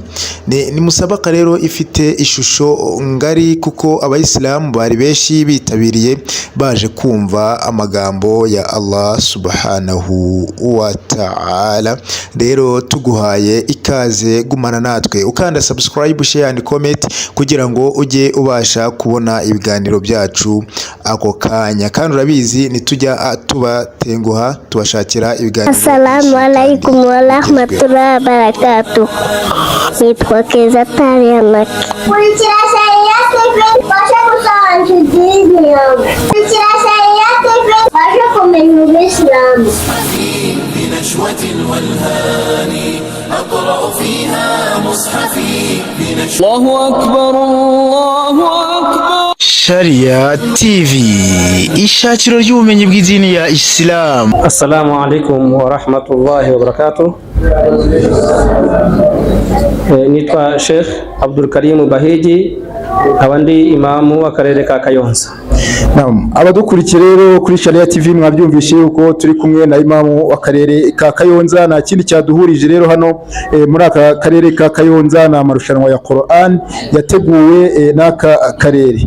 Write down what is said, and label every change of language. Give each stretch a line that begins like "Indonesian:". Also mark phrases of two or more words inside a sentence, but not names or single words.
Kinyarwanda: Ni musabaka rero ifite ishusho ngari kuko abayisilamu bari benshi bitabiriye baje kumva amagambo ya Allah
Arabic: سبحانه وتعالى.
Kinyarwanda: Rero tuguhaye ikaze, gumana natwe ukanda
English: subscribe, share and comment
Kinyarwanda: kugira ngo ujye ubasha kubona ibiganiro byacu ako kanya, kandi urabizi nitujya tubatenguha tubashakira ibiganiro.
Arabic: السلام عليكم ورحمة الله وبركاته.
Kinyarwanda: Nitwa Keza Talia Maki. Kurikira Sharia TV basha gusobanukirwa Islam. Kurikira Sharia TV basha kumenya Islam.
Arabic: نشوة والهان أقرأ فيها مصحفي الله أكبر الله أكبر.
Kinyarwanda: Sharia TV, ishakiro ry'ubumenyi bw'idini ya Islam.
Arabic: السلام عليكم ورحمة الله وبركاته.
Kinyarwanda: Nitwa Sheikh Abdul Karim Bahigi, abandi imamu w'akarere ka Kayonza. Naam, abadukurikiye rero kuri Sharia TV mwabyumvishe uko turi kumwe na imamu w'akarere ka Kayonza. Na kindi cyaduhurije rero hano muri aka karere ka Kayonza na marushanwa ya Quran yateguwe n'aka karere.